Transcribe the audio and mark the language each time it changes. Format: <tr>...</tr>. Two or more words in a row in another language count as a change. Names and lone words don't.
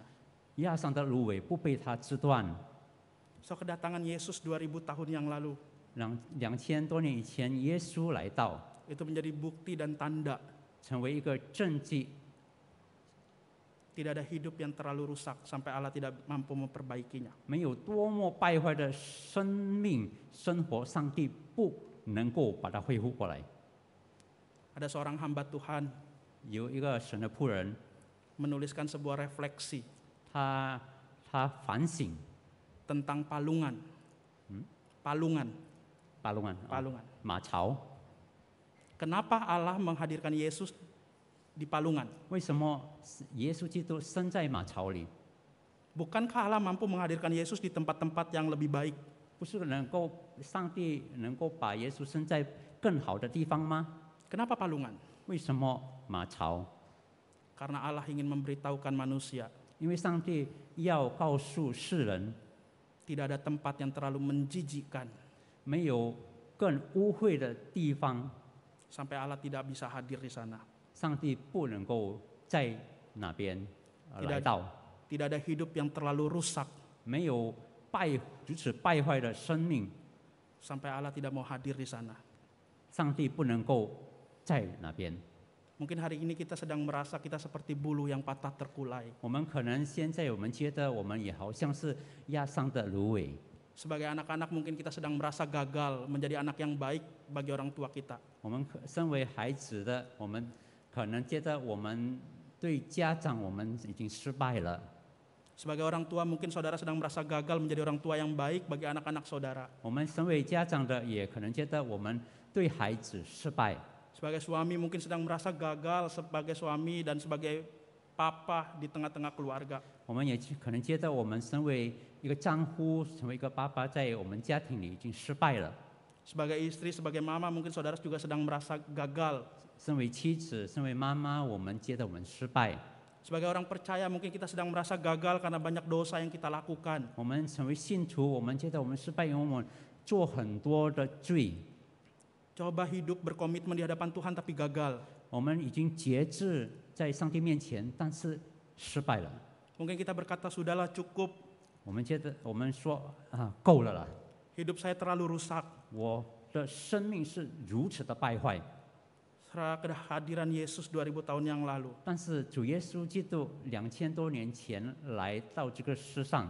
<zh>压伤的芦苇不被它折断，</zh> <id>So kedatangan Yesus 2000 tahun yang lalu</id> <zh>让2000多年以前耶稣来到，</zh> <id>itu menjadi bukti dan tanda</id> <zh>成为一个证据，</zh> <id>tidak ada hidup yang terlalu rusak sampai Allah tidak mampu memperbaikinya.</id> <zh>没有多么败坏的生命生活，上帝不能够把它恢复过来。</zh> <id>Ada seorang hamba Tuhan</id> <zh>有一个神的仆人，</zh> <id>menuliskan sebuah refleksi</id> <zh>他反省</zh> <id>tentang palungan. Palungan,</id> <zh>巴隆安、</zh> <id>palungan.</id> <zh>马槽，</zh> <id>Kenapa Allah menghadirkan Yesus di palungan?</id> <zh>为什么耶稣基督生在马槽里？</zh> <id>Bukankah Allah mampu menghadirkan Yesus di tempat-tempat yang lebih baik?</id> <zh>不是能够上帝能够把耶稣生在更好的地方吗？</zh> <id>Kenapa palungan?</id> <zh>为什么马槽？</zh> <id>Karena Allah ingin memberitahukan manusia</id> <zh>因为上帝要告诉世人，</zh> <id>tidak ada tempat yang terlalu menjijikkan</id> <zh>没有更污秽的地方，</zh> <id>sampai Allah tidak bisa hadir di sana.</id> <zh>上帝不能够在那边来到。</zh> <id>Tidak ada hidup yang terlalu rusak</id> <zh>没有如此败坏的生命，</zh> <id>sampai Allah tidak mau hadir di sana.</id> <zh>上帝不能够在那边。</zh> <id>Mungkin hari ini kita sedang merasa kita seperti bulu yang patah terkulai.</id> <zh>我们可能现在我们觉得我们也好像是压伤的芦苇，</zh> <id>Sebagai anak-anak mungkin kita sedang merasa gagal menjadi anak yang baik bagi orang tua kita.</id> <zh>我们身为孩子的，我们可能觉得我们对家长我们已经失败了。</zh> <id>Sebagai orang tua mungkin saudara sedang merasa gagal menjadi orang tua yang baik bagi anak-anak saudara.</id> <zh>我们身为家长的，也可能觉得我们对孩子失败。</zh> <id>Sebagai suami mungkin sedang merasa gagal sebagai suami dan sebagai papa di tengah-tengah keluarga.</id> <zh>我们也可能觉得我们身为一个丈夫，成为一个爸爸，在我们家庭里已经失败了。</zh> <id>Sebagai istri, sebagai mama mungkin saudara juga sedang merasa gagal.</id> <zh>身为妻子，身为妈妈，我们觉得我们失败。</zh> <id>Sebagai orang percaya mungkin kita sedang merasa gagal karena banyak dosa yang kita lakukan.</id> <zh>我们成为信徒，我们觉得我们失败，因为我们做很多的罪。</zh> <id>Coba hidup berkomitmen di hadapan Tuhan tapi gagal.</id> <zh>我们已经节制在上帝面前，但是失败了。</zh> <id>Mungkin kita berkata sudahlah cukup,</id> <zh>我们觉得我们说够了啦，</zh> <id>hidup saya terlalu rusak.</id> <zh>我的生命是如此的败坏。</zh> <id>Setelah kehadiran Yesus 2000 tahun yang lalu,</id> <zh>但是主耶稣基督2000多年前来到这个世上，</zh>